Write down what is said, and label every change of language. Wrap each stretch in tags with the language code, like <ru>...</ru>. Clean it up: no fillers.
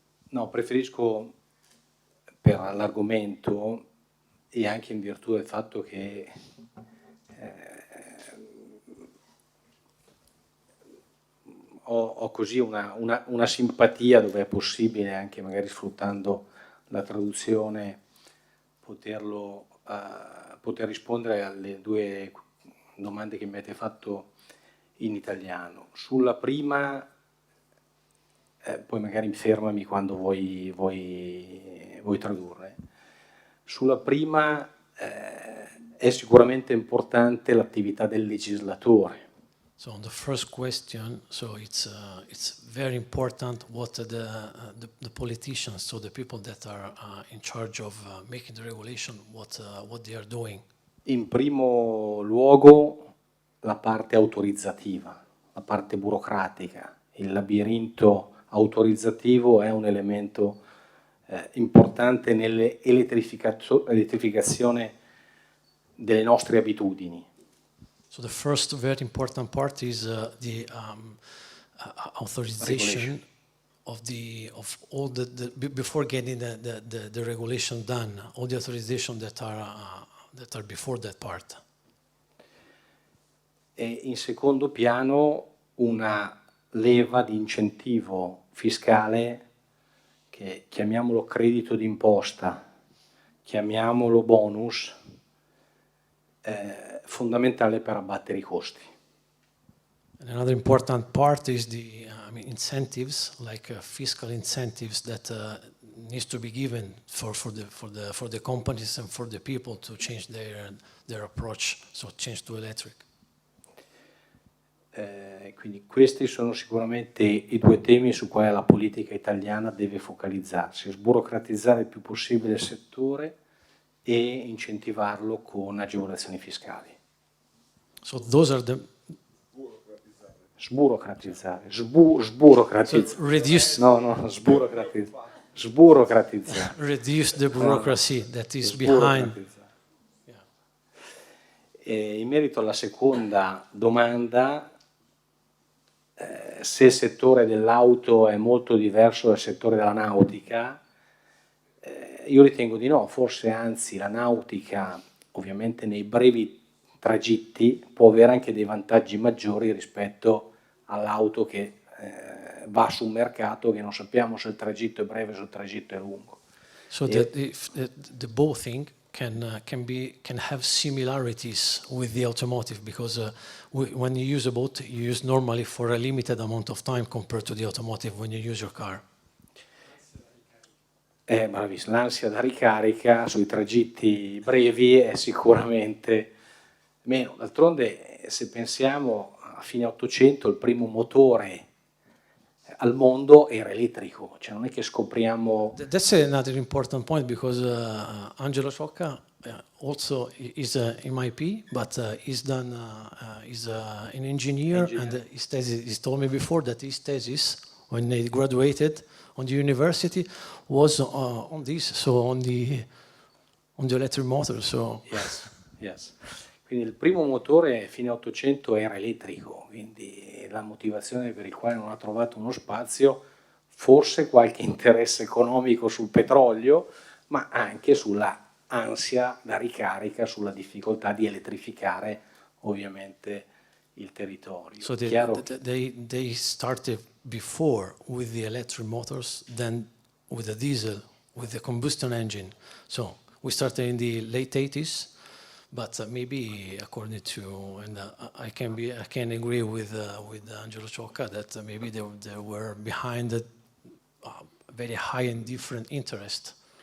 <it>No, preferisco per l'argomento, e anche in virtù del fatto che ho così una simpatia, dove è possibile, anche magari sfruttando la traduzione, poter rispondere alle due domande che mi avete fatto in italiano. Sulla prima, poi magari fermami quando vuoi tradurre. Sulla prima è sicuramente importante l'attività del legislatore.</it> <en>So on the first question, so it's very important what the politicians, so the people that are in charge of making the regulation, what they are doing.</en> <it>In primo luogo la parte autorizzativa, la parte burocratica. Il labirinto autorizzativo è un elemento importante nell'elettrificazione delle nostre abitudini.</it> <en>So the first very important part is the authorization of all the before getting the regulation done, all the authorization that are before that part.</en> <it>E in secondo piano una leva di incentivo fiscale, che chiamiamolo credito d'imposta, chiamiamolo bonus, fondamentale per abbattere i costi.</it> <en>And another important part is the incentives, like fiscal incentives that needs to be given for the companies and for the people to change their approach, so change to electric.</en> <it>Quindi questi sono sicuramente i due temi su quali la politica italiana deve focalizzarsi: sburocratizzare il più possibile il settore e incentivarlo con agevolazioni fiscali.</it> <en>So those are the</en> <it>Sburocratizzare. Sburocratizzare.</it> <en>So reduce,</en> <it>No, sburocratizzare. Sburocratizzare.</it> <en>reduce the bureaucracy that is behind.</en> <it>In merito alla seconda domanda, se il settore dell'auto è molto diverso dal settore della nautica, io ritengo di no, forse anzi la nautica ovviamente nei brevi tragitti può avere anche dei vantaggi maggiori rispetto all'auto che va su un mercato che non sappiamo se il tragitto è breve o se il tragitto è lungo.</it> <en>So that the boating can have similarities with the automotive, because when you use a boat, you use normally for a limited amount of time compared to the automotive when you use your car.</en> <it>Bravissimo, l'ansia da ricarica sui tragitti brevi è sicuramente meno. D'altronde, se pensiamo a fine 800, il primo motore al mondo era elettrico, cioè non è che scopriamo...</it> <en>That's another important point, because Angelo Ciocca also is in MIP, but he's an engineer, and his thesis, he told me before that his thesis, when he graduated on the university, was on this, so on the electric motor. So Yes.</en> <it>Quindi il primo motore fine 800 era elettrico, quindi la motivazione per il quale non ha trovato uno spazio, forse qualche interesse economico sul petrolio, ma anche sulla ansia da ricarica, sulla difficoltà di elettrificare ovviamente il territorio.</it> <en>So they started before with the electric motors than with the diesel, with the combustion engine. So we started in the late 80s, but maybe according to, and I can agree with Angelo Ciocca that maybe they were behind a very high and different interest.</en>